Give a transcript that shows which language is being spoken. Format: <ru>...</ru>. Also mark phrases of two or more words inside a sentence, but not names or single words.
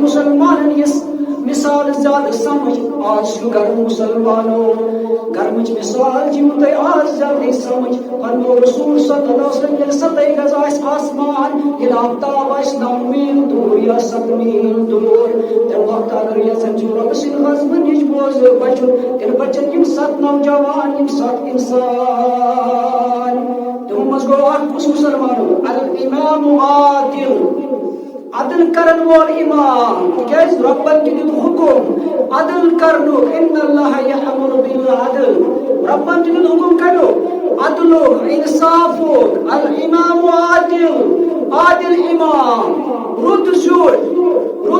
<ks>مسلمانن یہِ مثال زیادٕ سمجھ آز چھُ گرم مسلمانو گرمٕچ مثال چھِو تۄہہِ آز جلدی سمجھ فرموو رسول</ks> <ar>صلی اللہ علیہ وسلم</ar> <ks>ییٚلہِ 70 گز آسہِ آسمان ییٚلہِ آفتاب آسہِ 9 میٖل دوٗر یا 7 میٖل دوٗر تمہِ وقتہٕ اگر یژھان چھِو رۄبہٕ سٕنٛدِ غضبہٕ نِش بوزٕ بچُن تیٚلہِ بچن یِم 7 نوجوان یِم 7 انسان تِمو منٛز گوٚو اکھ کُس مسلمانو</ks> <ar>الامام عادل</ar> <ks>عدل کرن وول امام تکیاز ربن تہِ دیُت حکم عدل کرنُک</ks> <ar>ان اللہ یأمر بالعدل</ar> <ks>ربن تہِ دیُت حکم کریُک عدلُک انصافُک</ks> <ar>الامام عادل</ar> <ks>عادل امام رُت زیُٹھ رُت</ks>